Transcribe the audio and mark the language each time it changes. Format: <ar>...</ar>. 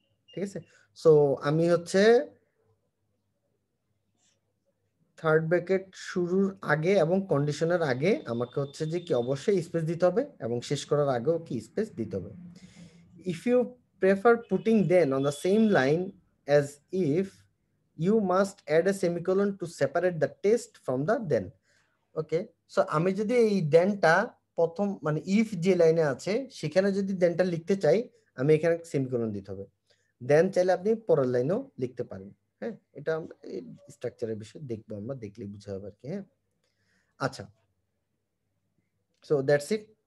<bn>ঠিক আছে, সো আমি হচ্ছে থার্ড ব্র্যাকেট শুরুর আগে এবং কন্ডিশনের আগে আমাকে হচ্ছে যে কি অবশ্যই স্পেস দিতে হবে এবং শেষ করার আগেও কি স্পেস দিতে হবে।</bn> <en>If you prefer putting them on the same line as if you must add a semicolon to separate the test from the then.</en> <bn>Okay, so আমি যদি এই দেনটা প্রথম মানে ইফ যে লাইনে আছে সেখানে যদি দেনটা লিখতে চাই, আমি এখানে সেমিকোলন দিতে হবে। দেন চাইলে আপনি পরের লাইনেও লিখতে পারেন। হ্যাঁ, এটা স্ট্রাকচারের বিষয় দেখবো, আমরা দেখলে বুঝা হবে আর কি। হ্যাঁ, আচ্ছা, সো দ্যাটস ইট।</bn>